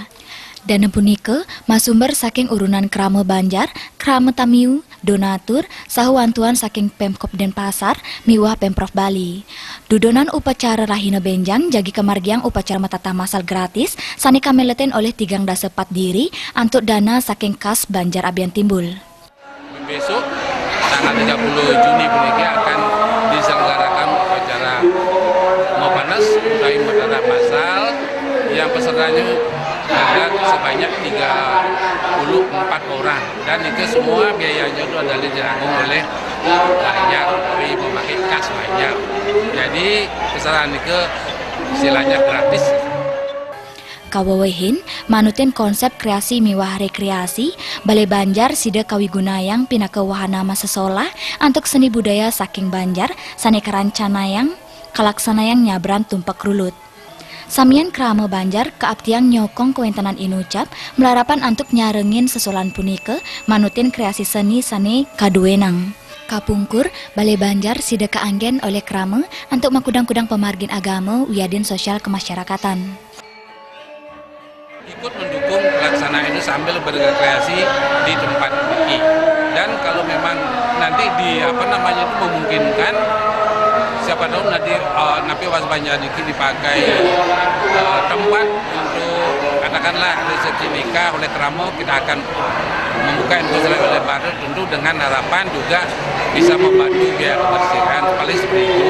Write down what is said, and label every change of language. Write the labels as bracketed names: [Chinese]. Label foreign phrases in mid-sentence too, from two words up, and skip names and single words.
[Balinese] Dana punika masumber saking urunan Krama Banjar, Krama Tamiu, donatur, sahuantuan saking Pemkop Denpasar, miwah Pemprov Bali. Dudonan upacara Rahina Benjang jagi kemargiang upacara matata masal gratis, sani kameleten oleh 3,4 diri, antuk dana saking kas Banjar Abian Timbul. [Indonesian] Besok, tanggal 30 Juni puniki akan diselenggarakan upacara Mopanas, utai matata masal, yang pesertanya ada sebanyak 34 orang, dan itu semua biayanya itu adalah ditanggung oleh Banjar, tapi memakai kas Banjar. Jadi kesalahan itu istilahnya gratis. [Balinese] Kawawehin, manutin konsep kreasi miwah rekreasi, Balai Banjar sida kawigunayang pinaka wahana masa sekolah antuk seni budaya saking Banjar, sane kerancanayang, kalaksanayang nyabran tumpak rulut. Samian Krama Banjar keaptiang nyokong kewentanan inucap melarapan antuk nyarengin sesolan punika manutin kreasi seni sane kaduenang. Kapungkur Balai Banjar sida kaanggen oleh Krama antuk makudang-kudang pemargin agama wiadin sosial kemasyarakatan. [Indonesian] Ikut mendukung pelaksanaan itu sambil berkreasi di tempat ini. Dan kalau memang nanti memungkinkan, siapa tahu nanti Napi Was Banjar ini dipakai tempat untuk katakanlah resepsi nikah oleh Krama, kita akan membuka industri oleh baru, tentu dengan harapan juga bisa membantu biaya kebersihan paling seperti itu.